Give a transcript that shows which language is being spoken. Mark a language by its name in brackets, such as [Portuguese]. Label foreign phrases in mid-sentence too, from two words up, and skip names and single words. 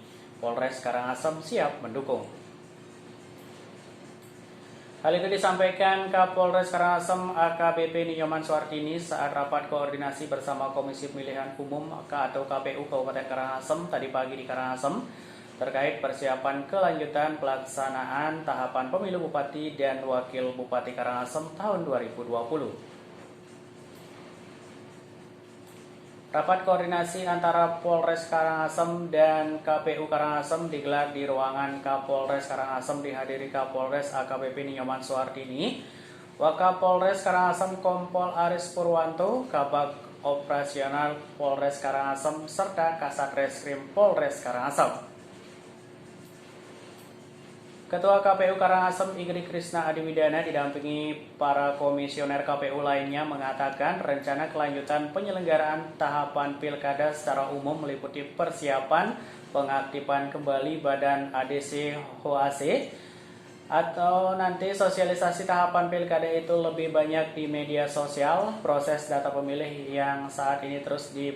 [Indonesian] Polres Karangasem siap mendukung. Hal itu disampaikan Kapolres Karangasem AKBP Ninyoman Suartini saat rapat koordinasi bersama Komisi Pemilihan Umum atau KPU Kabupaten Karangasem tadi pagi di Karangasem terkait persiapan kelanjutan pelaksanaan tahapan pemilu Bupati dan Wakil Bupati Karangasem tahun 2020. Rapat koordinasi antara Polres Karangasem dan KPU Karangasem digelar di ruangan Kapolres Karangasem, dihadiri Kapolres AKBP Ninyoman Suartini, Wakapolres Karangasem Kompol Aris Purwanto, Kabag Operasional Polres Karangasem, serta Kasat Reskrim Polres Karangasem. Ketua KPU Karangasem Igri Krisna Adiwidana didampingi para komisioner KPU lainnya mengatakan rencana kelanjutan penyelenggaraan tahapan pilkada secara umum meliputi persiapan pengaktifan kembali Badan ADC HOAC atau nanti sosialisasi tahapan pilkada itu lebih banyak di media sosial, proses data pemilih yang saat ini terus